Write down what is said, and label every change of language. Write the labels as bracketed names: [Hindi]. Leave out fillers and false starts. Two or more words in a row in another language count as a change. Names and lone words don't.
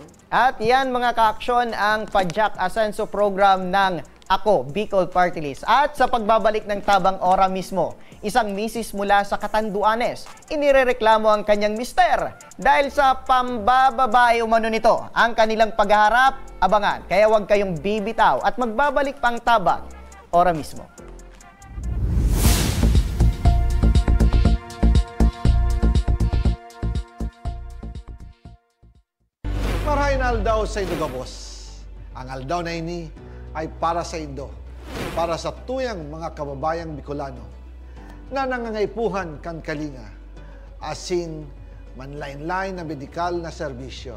[Filipino] At yan mga ka-aksyon ang Padyak Asenso program ng Ako Bicol Party List. At sa pagbabalik ng Tabang Ora mismo, isang misis mula sa Catanduanes, inirereklamo ang kanyang mister dahil sa pambababae umano nito ang kanilang paghaharap. Abangan, kaya huwag kayong bibitaw at magbabalik pang Tabang Ora mismo. [Bikol] Marahin aldaw sa Indogabos. Ang aldaw na ini ay para sa Indo, para sa tuyang mga kababayang Bicolano na nangangaipuhan kan kalinga, asin manlain-lain na medikal na serbisyo.